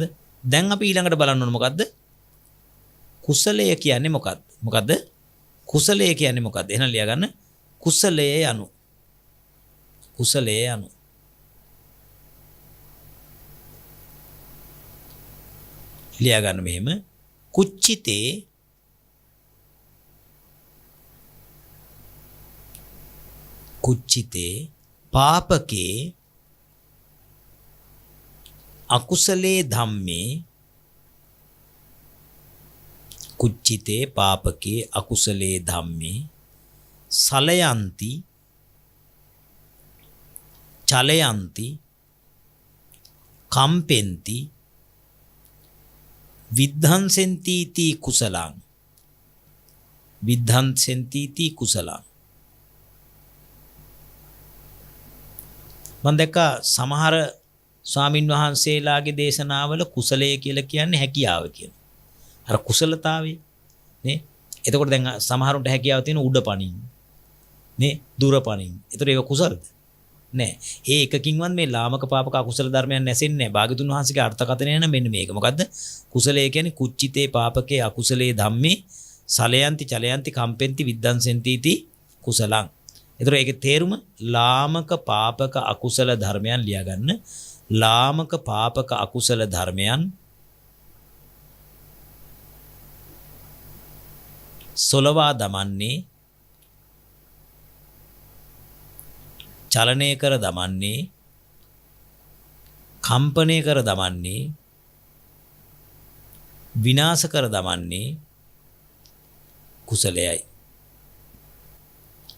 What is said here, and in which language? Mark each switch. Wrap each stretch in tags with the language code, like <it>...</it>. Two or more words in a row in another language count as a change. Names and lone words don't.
<si>දැන් අපි ඊළඟට බලන්න ඕන මොකද්ද? කුසලය කියන්නේ මොකද්ද? කුසලය කියන්නේ මොකද්ද? එහෙනම් ලියා ගන්න. කුසලයේ යනු. ලියා ගන්න මෙහෙම.</si> <pi>කුච්චිතේ පාපකේ අකුසලේ ධම්මේ සලයන්ති චලයන්ති කම්පෙන්ති විද්ධංසෙන්ති ති කුසලං.</pi> <si>මම දැක්කා සමහර ස්වාමින් වහන්සේලාගේ දේශනාවල කුසලය කියලා කියන්නේ හැකියාව කියන. අර කුසලතාවය නේ. එතකොට දැන් සමහරුන්ට හැකියාව තියෙන උඩ පණින් නේ, දුර පණින්. ඒතර ඒක කුසලද? නෑ. ඒ එකකින්වත් මේ ලාමක පාපක අකුසල ධර්මයන් නැසෙන්නේ නෑ. භාග්‍යතුන් වහන්සේගේ අර්ථකථනය නම් මෙන්න මේක. මොකද්ද? කුසලය කියන්නේ</si> <pi>කුච්චිතේ පාපකේ අකුසලේ ධම්මේ සලයන්ති චලයන්ති කම්පෙන්ති විද්ධංසෙන්ති ති කුසලං.</pi> <si>ඒතර ඒකේ තේරුම ලාමක පාපක අකුසල ධර්මයන් ලියා ගන්න. ලාමක පාපක අකුසල ධර්මයන් සොලවා දමන්නේ, චලනය කර දමන්නේ, කම්පණය කර දමන්නේ, විනාශ කර දමන්නේ කුසලයයි.</si>